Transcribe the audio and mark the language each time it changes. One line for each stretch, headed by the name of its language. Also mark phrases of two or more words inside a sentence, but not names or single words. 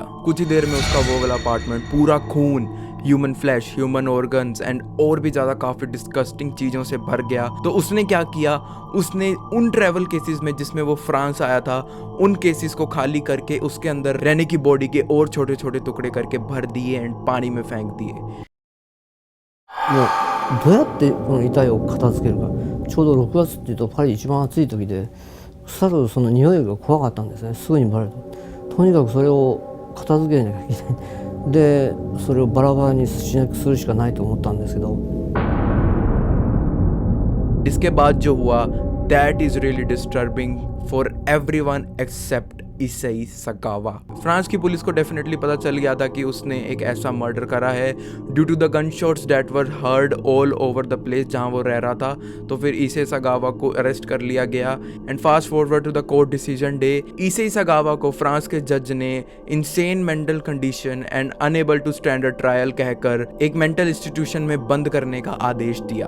Hindi: कुछ ही देर में उसका वो वाला अपार्टमेंट पूरा खून,
English: human flesh, human organs and
Hindi: और भी ज़्यादा काफ़ी डिस्गस्टिंग चीज़ों से भर गया। तो उसने क्या किया, उसने उन
English: travel cases
Hindi: में जिसमें वो फ्रांस आया था, उन केसेस को खाली करके उसके अंदर रेने की बॉडी के और छोटे छोटे टुकड़े करके भर दिए एंड पानी में फेंक दिए।
Japanese: もうどうやってこの遺体を片付けるか、ちょうど6月っていうとパリ一番暑い時で、腐るその匂いが怖かったんですね。すぐにバレるとにかくそれを片付けなきゃいけないで、それをバラバラにするしかないと思ったんですけど、
Hindi: इसके बाद जो हुआ
English: that is really disturbing for everyone except
Hindi: इसेई सगावा। फ्रांस की पुलिस को डेफिनेटली पता चल गया था कि उसने एक ऐसा मर्डर करा है
English: due to the gun shots that were heard all over the place
Hindi: जहां वो रह रहा था। तो फिर इसेई सगावा को अरेस्ट कर लिया गया
English: and fast forward to the court decision day.
Hindi: इसेई सगावा को फ्रांस के जज ने
English: insane mental condition and unable to stand a trial
Hindi: कहकर एक
English: mental institution
Hindi: में बंद करने का आदेश दिया।